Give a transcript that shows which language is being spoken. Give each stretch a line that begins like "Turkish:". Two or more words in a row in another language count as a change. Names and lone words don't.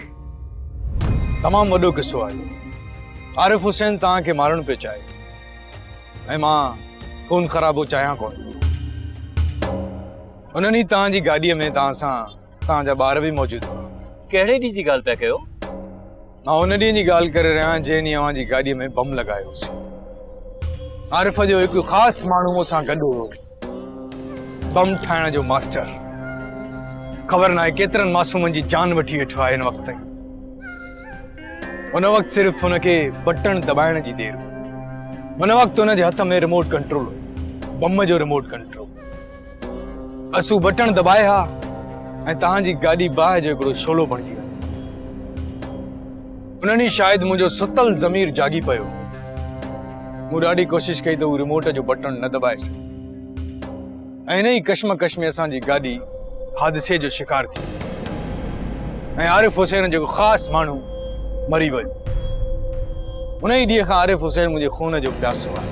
Sindhi: तमामु वॾो किस्सो आहे आरिफ हुसैन तव्हांखे मारणु पियो चाहे ऐं मां खून ख़राबो चाहियां कोन उन्हनि ई तव्हांजी गाॾीअ में तव्हां सां तव्हांजा ॿार बि मौजूदु हुआ कहिड़े ॾींहं जी ॻाल्हि पिया कयो मां हुन ॾींहं जी ॻाल्हि करे रहियो आहियां जंहिं ॾींहुं अव्हांजी गाॾीअ में बम लॻायोसीं आरिफ जो हिकु ख़ासि माण्हू मूंसां गॾु हो बम ठाहिण जो मास्टर ख़बर न आहे केतिरनि मासूमनि जी जान वठी वेठो आहे हिन वक़्त ताईं हुन वक़्तु सिर्फ़ु हुनखे बटण दॿाइण जी देरि हुई हुन वक़्तु हुनजे हथ में रिमोट कंट्रोल हो बम जो रिमोट कंट्रोल असूं बटण दॿाए हा ऐं तव्हांजी गाॾी बाहि जो हिकिड़ो शोलो बणिजी वई उन्हनि ई शायदि मुंहिंजो सुतल ज़मीर जागी पियो मूं ॾाढी कोशिशि कई त हू रिमोट जो बटण न दॿाए सघे ऐं इन ई कश्मकश में असांजी गाॾी हादिसे जो शिकार थी ऐं आरिफ हुसैन जेको ख़ासि माण्हू मरी वियो उन ई ॾींहं खां आरिफ हुसैन मुंहिंजे खून जो प्यासो आहे